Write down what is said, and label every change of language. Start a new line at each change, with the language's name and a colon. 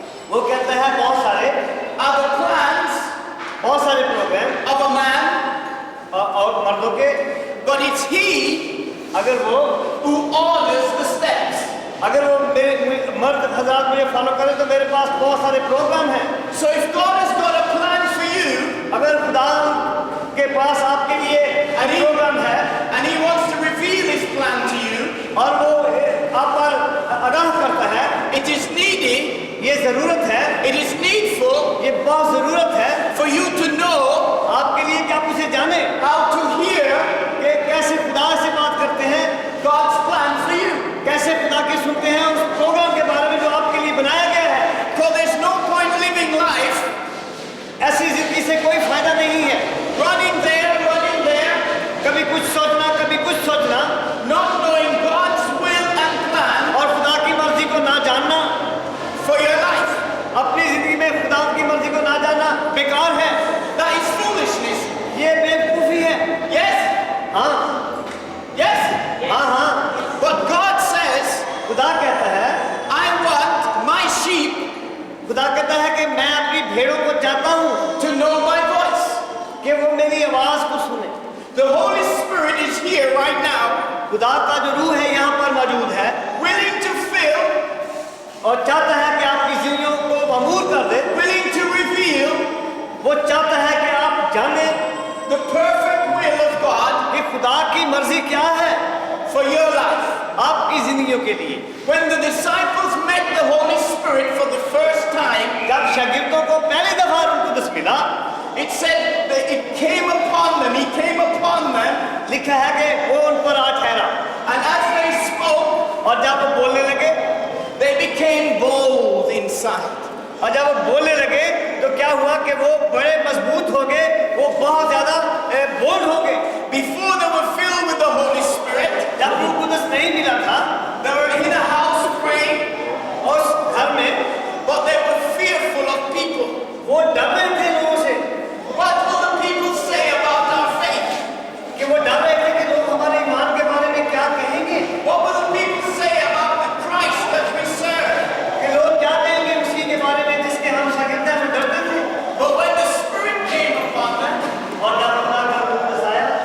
Hindi: वो कहता है बहुत सारे प्रोग्राम
English: of a man,
Hindi: और मर्दों के,
English: but it's He
Hindi: अगर वो
English: who orders the steps.
Hindi: अगर वो मेरे मर्द हजरात मुझे फॉलो करें तो मेरे पास बहुत सारे प्रोग्राम हैं।
English: So if God has got a plan for you
Hindi: अगर खुदा के पास आपके लिए एक प्रोग्राम है
English: and He wants to reveal His plan to you,
Hindi: और वो आप पर आगाह करता है,
English: it is needed,
Hindi: ये जरूरत है,
English: it is needful
Hindi: ये बहुत जरूरत है
English: for you to know
Hindi: आपके लिए कि आप उसे जाने
English: how to hear
Hindi: कि कैसे खुदा से बात करते हैं,
English: God's plan for you.
Hindi: कैसे खुदा की सुनते हैं उस प्रोग्राम के बारे में जो आपके लिए बनाया गया है।
English: Because there's no point living life
Hindi: ऐसी जिंदगी से कोई फायदा नहीं है
English: running there,
Hindi: कभी कुछ सोचना कभी कुछ सोचना
English: not knowing God's will and plan
Hindi: और खुदा की मर्जी को ना जानना।
English: for your life.
Hindi: अपनी जिंदगी में खुदा की मर्जी को ना जानना बेकार है,
English: That is foolishness.
Hindi: ये बेवकूफी है।
English: Yes?
Hindi: हाँ
English: Yes?
Hindi: हाँ,
English: But God says,
Hindi: खुदा कहता है,
English: I want my sheep
Hindi: खुदा कहता है कि मैं अपनी भेड़ों को चाहता हूँ
English: to know my voice.
Hindi: कि वो मेरी आवाज को सुने।
English: The Holy Spirit is here right now,
Hindi: खुदा का जो रूह है यहाँ पर मौजूद है
English: willing to fill,
Hindi: और चाहता है कि आपकी जिंदगियों को मामूर कर दे।
English: willing to reveal
Hindi: वो चाहता है कि आप जाने
English: the perfect will of God
Hindi: कि खुदा की मर्जी क्या है
English: for your life.
Hindi: आपकी जिंदगियों के लिए।
English: When the disciples met the Holy Spirit for the first time,
Hindi: जब शागिर्दों को पहली दफा रूह कुदस मिला,
English: it said that it came upon them, He came upon them,
Hindi: लिखा है कि वो उन पर आ ठहरा
English: and as they spoke,
Hindi: और जब वो बोलने लगे
English: they became bold inside.
Hindi: और जब वो बोलने लगे तो क्या हुआ कि वो बड़े मजबूत हो गए, वो बहुत ज्यादा बोल्ड हो गए।
English: Before they were filled with the Holy Spirit,
Hindi: जब रूह कुदस नहीं मिला था
English: they were in a house praying,
Hindi: उस घर में,
English: but they were fearful of people.
Hindi: वो डर रहे थे लोगों से
English: What will the people say about our faith?
Hindi: कि वो डर रहे थे कि लोग हमारे ईमान के बारे में क्या कहेंगे,
English: What will the people say about the Christ that we serve?
Hindi: कि लोग क्या कहेंगे उसी के बारे में जिसके हम शागिर्द हैं। वो डरते थे।
English: But when the Spirit came upon them,
Hindi: और जब खुदा का रूह कुदस आया